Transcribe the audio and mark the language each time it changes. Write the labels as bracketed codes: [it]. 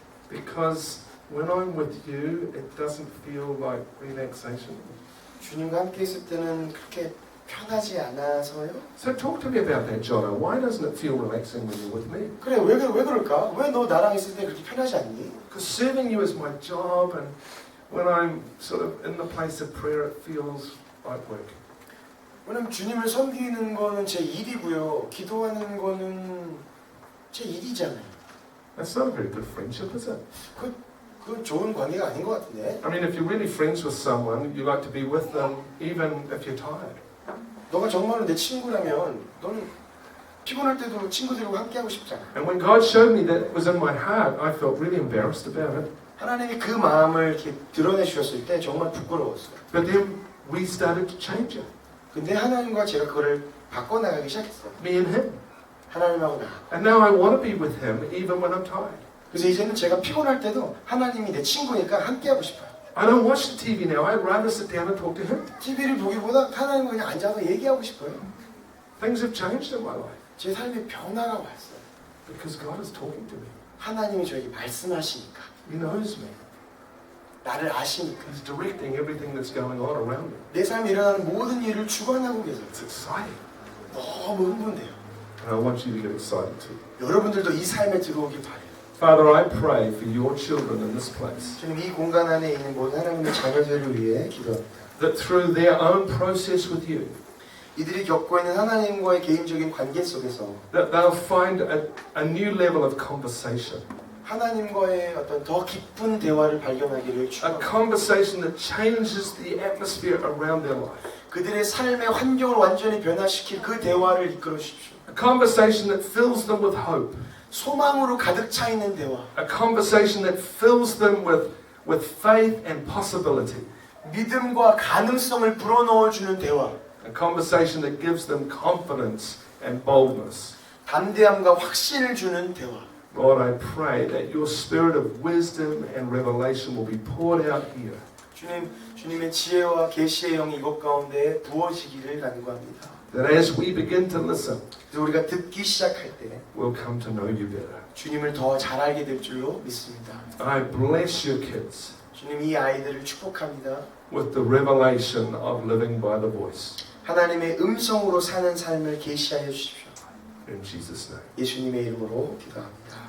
[en] Because when I'm with you, it doesn't feel like relaxation. [ko] 주님과 함께 있을 때는 그렇게 편하지 않아서요? [en] So talk to me about that, Jono. Why doesn't it feel relaxing when you're with me? [ko] 그래 왜 그럴까? 왜 너 나랑 있을 때 그렇게 편하지 않니? [en] Because serving you is my job, and when I'm sort of in the place of prayer, it feels like work. [ko] 왜냐면 주님을 섬기는 거는 제 일이고요. 기도하는 거는 제 일이잖아요. [en] That's not a very good friendship, is it? [ko] 그건 좋은 관계가 아닌 것 같은데. [en] I mean, if you're really friends with someone, you like to be with them even if you're tired. [ko] 너가 정말로 내 친구라면 너는 피곤할 때도 친구들과 함께하고 싶잖아. [en] And when God showed me that it was in my heart, I felt really embarrassed about it. [ko] 하나님이 그 마음을 이렇게 드러내 주셨을 때 정말 부끄러웠어요. [en] But then we started to change it. [ko] 근데 하나님과 제가 그거를 바꿔나가기 시작했어요. [en] Me and Him. [ko] 하나님하고 나. [en] And now I want to be with Him even when I'm tired. [ko] 그래서 이제는 제가 피곤할 때도 하나님이 내 친구니까 함께하고 싶어요. [en] I don't watch the TV now. I'd rather sit down and talk to Him. [ko] TV를 보기보다 하나님과 그냥 앉아서 얘기하고 싶어요. [en] Things have changed in my life [ko] 제 삶에 변화가 왔어요. [en] because God is talking to me. [ko] 하나님이 저에게 말씀하시니까. [en] He knows me. [ko] 나를 아시니까. [en] He's directing everything that's going on around me. [ko] 내 삶에 일어나는 모든 일을 주관하고 계세요. [en] It's exciting. [ko] 너무 흥분돼요. [en] And I want you to get excited too. [ko] 여러분들도 이 삶에 들어오길 바래요. [en] Father, I pray for your children in this place [ko] 주님 이 공간 안에 있는 모든 하나님의 자녀들을 위해 기도합니다. [en] that through their own process with you, [ko] 이들이 겪고 있는 하나님과의 개인적인 관계 속에서 [en] that they'll find a new level of conversation. [ko] 하나님과의 어떤 더 깊은 대화를 발견하기를 [en] A [ko] 축원합니다. [en] conversation that changes the atmosphere around their life. [ko] 그들의 삶의 환경을 완전히 변화시킬 그 대화를 이끌어 주십시오. [en] A conversation that fills them with hope. [ko] 소망으로 가득 차 있는 대화, [en] A conversation that fills them with faith and possibility. [ko] 믿음과 가능성을 불어넣어 주는 대화, [en] A conversation that gives them confidence and boldness. [ko] 담대함과 확신을 주는 대화. [en] Lord, I pray that your spirit of wisdom and revelation will be poured out here. [ko] 주님의 지혜와 계시의 영이 이곳 가운데 부어지기를 간구합니다. [en] That as we begin to listen, [ko] 그래서 우리가 듣기 시작할 때 [en] we'll come to know you better. [ko] 주님을 더 잘 알게 될 줄로 믿습니다. [en] I bless your kids [ko] 주님 이 아이들을 축복합니다. [en] with the revelation of living by the voice. [ko] 하나님의 음성으로 사는 삶을 계시하여 주십시오. [en] In Jesus' name. [ko] 예수님의 이름으로 기도합니다.